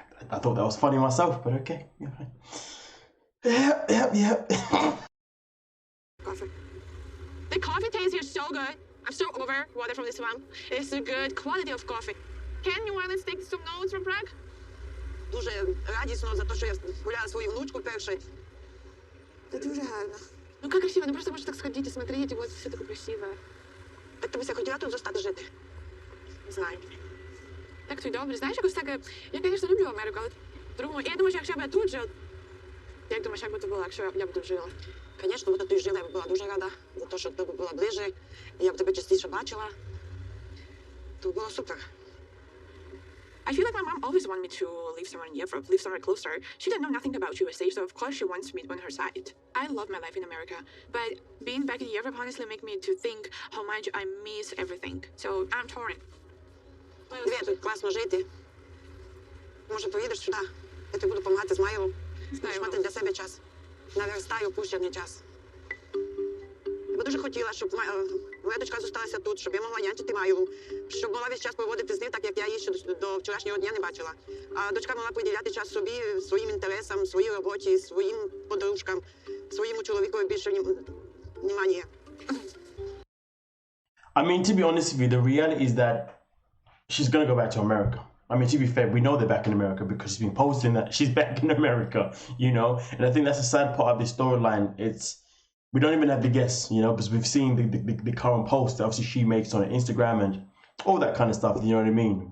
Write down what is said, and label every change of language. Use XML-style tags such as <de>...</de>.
<en>I thought that was funny myself, but okay. Yep. Coffee. The coffee tastes here so good. I'm so over water from this one. It's a good quality of coffee. Can New Orleans take some notes from Prague?</en> <uk>Дуже радісно за те, що я гуляла свою внучку першою. Это дуже гарно.</uk> <ru>Ну как красиво, ну просто можешь так сходить и смотреть, и вот все такое красивое.</ru> <uk>Так ти б хотіла тут zostaти жити? Не знаю. Так то й добре. Знаєш, якось так, я, звісно, люблю Америку, але по-другому, я думаю, що якщо б я тут жила, як думаєш, як би то було, якщо я б тут жила? Звісно, бо тут жила, я б була дуже рада, за те, що ти б була ближче, і я б тебе частіше бачила. То було супер.</uk> <en>I feel like my mom always wanted me to live somewhere in Europe, live somewhere closer. She didn't know nothing about USA, so of course she wants me on her side. I love my life in America, but being back in Europe honestly make me to think how much I miss everything. So I'm torn.</en> <uk>Дві, тут класно жити. Може, поїдеш сюди? Я тобі буду допомагати з Майєю. Будеш мати для себе час. Наверстаю упущений час. Я би дуже хотіла, щоб моя дочка залишилася тут, щоб я могла нянчити Майю, щоб могла весь час проводити з ним, так як я її ще до вчорашнього дня не бачила. А дочка могла приділяти час собі, своїм інтересам, своїй роботі, своїм подружкам, своєму чоловікові більше внимання.</uk> <en>I mean, to be honest with you, the reality is that she's going to go back to America. I mean, to be fair, we know they're back in America because she's been posting that she's back in America, you know? And I think that's the sad part of this storyline. We don't even have to guess, you know, because we've seen the current post that obviously she makes on Instagram and all that kind of stuff, you know what I mean?</en>